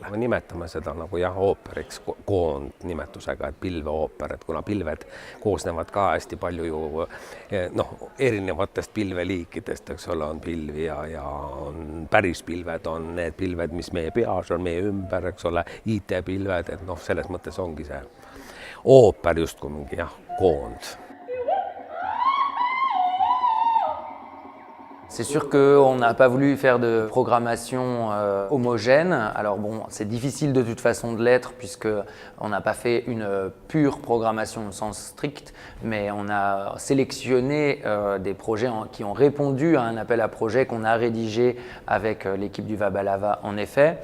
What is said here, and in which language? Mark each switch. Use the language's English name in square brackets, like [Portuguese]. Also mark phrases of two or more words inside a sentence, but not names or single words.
[Estonian] Me nimetame seda nagu ooperiks koondnimetusega, et pilveooper, et kuna pilved koosnevad ka hästi palju ju erinevatest pilveliikidest, eks ole, on pilvi ja on päris pilved, on need pilved, mis meie peas on, meie ümber, eks ole, IT-pilved, et selles mõttes ongi see ooper justkui mingi koond. [French] C'est sûr qu'on n'a pas voulu faire de programmation homogène. Alors bon, c'est difficile de toute façon de l'être puisqu'on n'a pas fait une pure programmation au sens strict, mais on a sélectionné des projets qui ont répondu à un appel à projet qu'on a rédigé avec l'équipe du Vabalava en effet.